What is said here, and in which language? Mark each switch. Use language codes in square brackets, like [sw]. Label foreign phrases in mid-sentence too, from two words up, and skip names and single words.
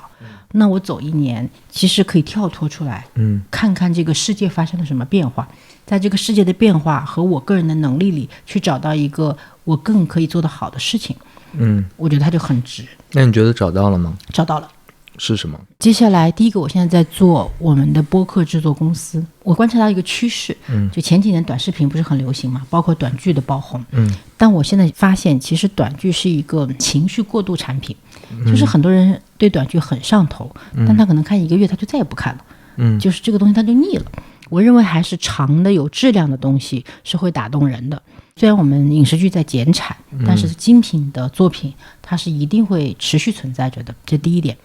[zh] 那我走1年，其實可以跳脫出來，看看這個世界發生了什麼變化，在這個世界的變化和我個人的能力裡，去找到一個我更可以做得好的事情。我覺得它就很值。那你覺得找到了嗎？找到了。是什麼？接下來第一個，我現在在做我們的播客制作公司。我觀察到一個趨勢，就前幾年短視頻不是很流行嘛，包括短劇的爆紅。但我現在發現，其實短劇是一個情緒過渡產品，就是很多人對短劇很上頭，但他可能看1個月他就再也不看了，就是這個東西他就膩了。我認為還是長的有質量的東西是會打動人的。雖然我們影視劇在減產，但是精品的作品它是一定會持續存在着的，這第一點。